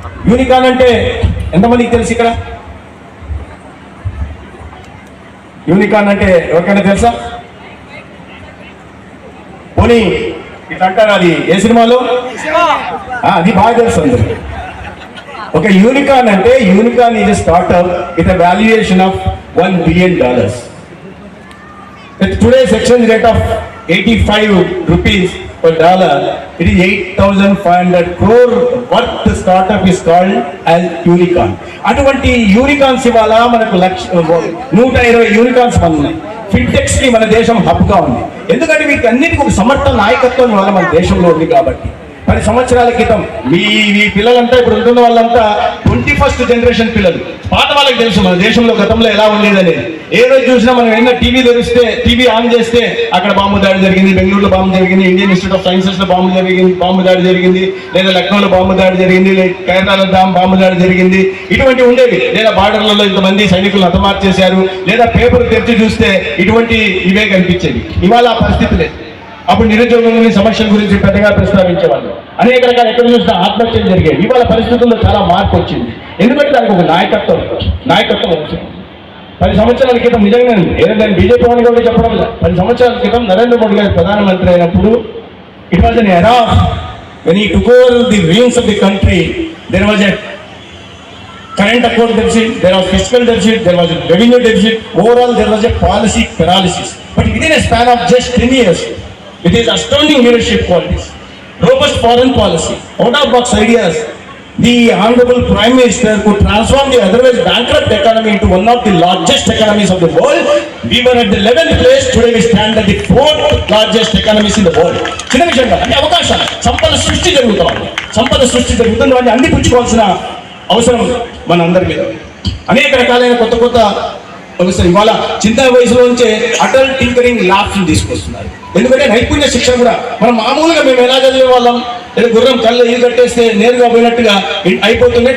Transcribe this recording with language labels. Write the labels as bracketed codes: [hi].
[te] Unicorn అంటే ఎంతమందికి తెలుసు? ఇక్కడ యూనికార్న్ అంటే ఎవరికైనా తెలుసా? పోనీ ఇట్లా అంటారు, అది ఏ సినిమాలో? అది బాగా తెలుసు అందరూ. ఒక యూనికార్న్ అంటే, [en] Unicorn is a startup with a valuation of $1 billion. With today's exchange rate of 85 rupees per dollar, it is 8,500 crore worth startup is called as unicorn. [te] అటువంటి యూనికార్న్స్ ఇవాళ మనకు 120 యూనికార్న్స్ ఉన్నాయి. ఫిన్టెక్స్ కి మన దేశం హబ్ గా ఉంది. ఎందుకంటే వీటి అన్నిటికీ ఒక సమర్థ నాయకత్వం ఇవాళ మన దేశంలో ఉంది కాబట్టి 10 సంవత్సరాల క్రితం మీ పిల్లలంతా ఇప్పుడు ఉంటున్న వాళ్ళంతా 21st జనరేషన్ పిల్లలు. పాత వాళ్ళకి తెలుసు మన దేశంలో గతంలో ఎలా ఉండేదనేది. ఏ రోజు చూసినా మనం ఏదైనా టీవీ తెరిస్తే, టీవీ ఆన్ చేస్తే అక్కడ బాంబు దాడి జరిగింది, బెంగళూరులో బాంబు జరిగింది, ఇండియన్ ఇన్స్టిట్యూట్ ఆఫ్ సైన్సెస్ లో బాంబు దాడి జరిగింది, లేదా లక్నోలో బాంబు దాడి జరిగింది, లేదా కేరళలో బాంబు దాడి జరిగింది, ఇటువంటివి ఉండేవి. లేదా బార్డర్లలో ఇంతమంది సైనికులను హతమార్చేశారు, లేదా పేపర్ తెరిచి చూస్తే ఇటువంటి ఇవే కనిపించేవి. ఇవాళ ఆ పరిస్థితి లేదు. అప్పుడు నిరుద్యోగం సమస్యల గురించి పెద్దగా ప్రస్తావించేవాళ్ళు. అనేక రకాల ఎక్కడ చూసినా ఆత్మహత్యలు జరిగాయి. ఇవాళ పరిస్థితుల్లో చాలా మార్పు వచ్చింది. ఎందుకంటే దానికి ఒక నాయకత్వం అవసరం. 10 సంవత్సరాల క్రితం నిజంగా ఏదంటే బీజేపీ అని కూడా చెప్పడం లేదు. 10 సంవత్సరాల క్రితం నరేంద్ర మోడీ గారు ప్రధానమంత్రి అయినప్పుడు [en] It was an era when he took over the reins of the country. There was a current account deficit, there was fiscal deficit, there was a revenue deficit. Overall, there was a policy paralysis. But within a span of just 10 years, with his astounding leadership qualities, robust foreign policy, out-of-box ideas, the Honorable Prime Minister could transform the otherwise bankrupt economy into one of the largest economies of the world. We were at the 11th place, today we stand at the 4th largest economies in the world. [te] చిన్న విషయం కాదు, అంటే అవకాశాలు, సంపద సృష్టి జరుగుతుంది. వాటిని అందిపుచ్చుకోవాల్సిన అవసరం మన అందరి మీద. అనేక రకాలైన కొత్త వ్యవస్థలు ఇవాళ చిన్న వయసులో నుంచే అటల్ టింకరింగ్ ల్యాబ్స్ తీసుకొస్తున్నారు. ఎందుకంటే నైపుణ్య శిక్షణ కూడా మనం మామూలుగా మేము ఎలా చదివే వాళ్ళం, లేదా గుర్రం కళ్ళు ఇల్లు కట్టేస్తే నేరుగా పోయినట్టుగా అయిపోతుంది.